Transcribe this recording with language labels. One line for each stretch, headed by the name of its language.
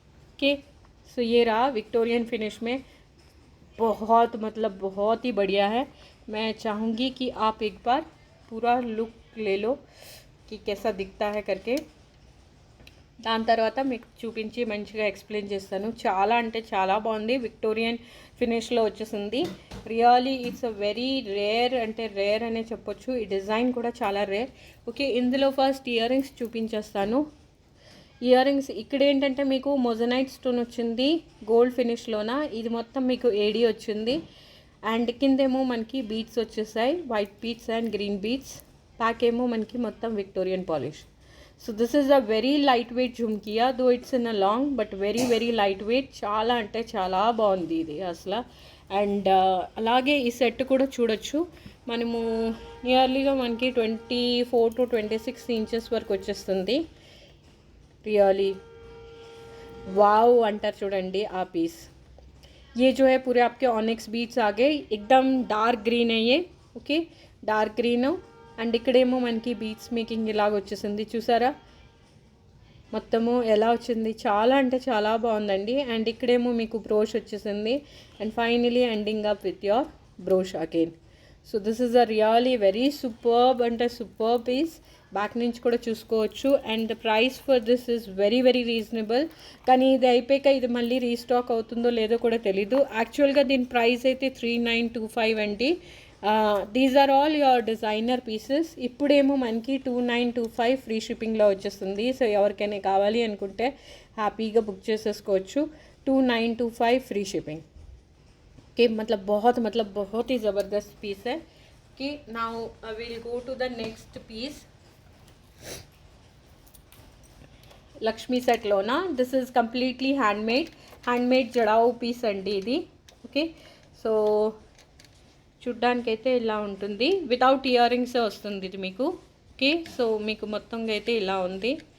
Hindi: Okay so ये रहा Victorian finish में, बहुत मतलब बहुत ही बढ़िया है. मैं चाहूँगी कि आप एक बार पूरा लुक ले लो कि कैसा दिखता है करके.
Telugu: దాని తర్వాత మీకు చూపించి మంచిగా ఎక్స్ప్లెయిన్ చేస్తాను. చాలా అంటే చాలా బాగుంది. విక్టోరియన్ ఫినిష్లో వచ్చేసింది.
English: really it's a very rare,
Telugu: అంటే రేర్ అనే చెప్పొచ్చు. ఈ డిజైన్ కూడా చాలా రేర్. ఓకే, ఇందులో ఫస్ట్ ఇయర్ రింగ్స్ చూపించేస్తాను. ఇయర్ రింగ్స్ ఇక్కడ ఏంటంటే మీకు మొజనైట్ స్టోన్ వచ్చింది గోల్డ్ ఫినిష్లోన. ఇది మొత్తం మీకు ఏడీ వచ్చింది. అండ్ కిందేమో మనకి బీట్స్ వచ్చేసాయి, white beats and green beats. Pack ఏమో మనకి మొత్తం Victorian polish.
English: So this is a very light weight జుమ్కియా, though it's in a long but very very light weight.
Telugu: చాలా అంటే చాలా బాగుంది ఇది అసలు. అండ్ అలాగే ఈ సెట్ కూడా చూడొచ్చు మనము. నియర్లీగా మనకి 24 to 26 ఇంచెస్ వరకు వచ్చేస్తుంది.
English: really wow
Telugu: अंटार चूडंडी आ पीस.
Hindi: ये जो है पूरे आपके ऑनिक्स बीट्स आ गए, एकदम डार्क ग्रीन है ये.
English: okay dark green
Telugu: అండ్ ఇక్కడేమో మనకి బీట్స్ మేకింగ్ ఇలాగ వచ్చేసింది. చూసారా మొత్తము ఎలా వచ్చింది, చాలా అంటే చాలా బాగుందండి. అండ్ ఇక్కడేమో మీకు బ్రోష్ వచ్చేసింది.
English: And finally ending up with your brooch again. So this is a really very superb అంటే super piece.
Telugu: బ్యాక్ నుంచి కూడా చూసుకోవచ్చు.
English: And the price for this is very very reasonable.
Telugu: కానీ ఇది అయిపోయాక ఇది మళ్ళీ రీస్టాక్ అవుతుందో లేదో కూడా తెలీదు. యాక్చువల్గా దీని ప్రైస్ అయితే 3925 అండి.
English: These are all your designer pieces.
Telugu: ఇప్పుడేమో మనకి 2925 ఫ్రీ షిప్పింగ్లో వచ్చేస్తుంది. సో ఎవరికైనా కావాలి అనుకుంటే హ్యాపీగా బుక్ చేసేసుకోవచ్చు.
Hindi: 2925 फ्री शिपिंग के मतलब बहुत ही ज़बरदस्त पीस है.
English: कि now I will go to the next piece.
Telugu: Lakshmi సెట్లోనా
English: this is completely handmade jadau piece
Telugu: అండి ఇది. ఓకే సో చూడ్డానికైతే ఇలా ఉంటుంది. వితౌట్ ఇయర్ రింగ్స్ వస్తుంది ఇది మీకు. ఓకే సో మీకు మొత్తంగా అయితే ఇలా ఉంది.